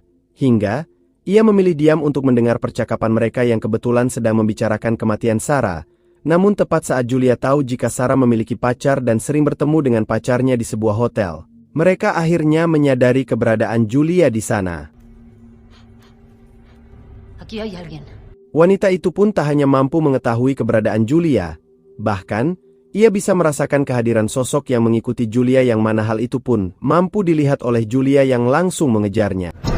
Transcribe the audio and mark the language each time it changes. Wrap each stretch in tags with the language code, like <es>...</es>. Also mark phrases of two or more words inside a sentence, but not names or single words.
<id>Hingga, ia memilih diam untuk mendengar percakapan mereka yang kebetulan sedang membicarakan kematian Sarah. Namun tepat saat Julia tahu jika Sarah memiliki pacar dan sering bertemu dengan pacarnya di sebuah hotel, mereka akhirnya menyadari keberadaan Julia di sana.</id> <es>Aquí hay alguien.</es> <id>Wanita itu pun tak hanya mampu mengetahui keberadaan Julia, bahkan ia bisa merasakan kehadiran sosok yang mengikuti Julia yang mana hal itu pun mampu dilihat oleh Julia yang langsung mengejarnya.</id>